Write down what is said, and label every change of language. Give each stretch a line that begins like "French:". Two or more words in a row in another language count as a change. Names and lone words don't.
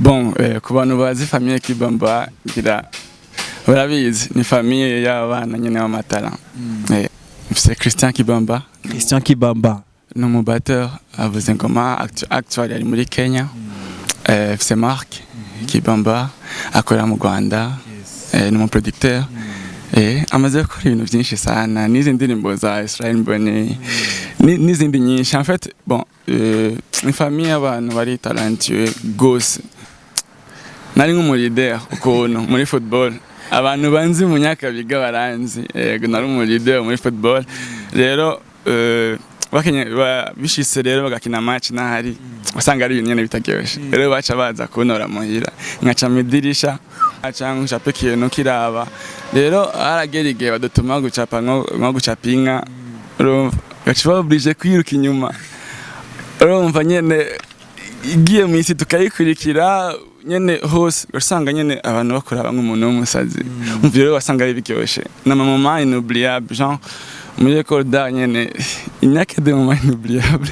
Rundi: Bon, ku bantu bazi famille Kibamba gira barabizi ni famille y'abana nyene b'amatara.
French: C'est Christian Kibamba. Christian Kibamba
Rundi: Ni umubatteur avuze ngoma actually ari muri Kenya. C'est Marc Kibamba akora mu Rwanda. Ni mu producteur. Amaze gukora ibintu byinshi sana n'izi ndirimbo za Israel Mbonyi n'izindi nyinshi.
French: En fait, bon,
Rundi: ni famille y'abantu bari talentueux gose. Nari nk'umuleader ukuntu muri football abantu banzi mu Nyakabiga baranzi nari umuleader muri football rero bishise rero bagakina match nahari usanga ari ibintu nyene bitaryoshe rero baca baza kuntora muhira nkaca midirisha cyangwa ncape ikintu kiraba rero haragera igihe badutuma gucapa nko gucapa inka gaca oblige kwiruka inyuma urumva nyene igiye mu isi tukayikurikira nyene hose usanga nyene abantu bakuraba nk'umuntu w'umusazi umva rero wasanga ari biryoshe na mama
French: inoubliable genre
Rundi: muri recorda nyene inyake
French: de mama inoubliable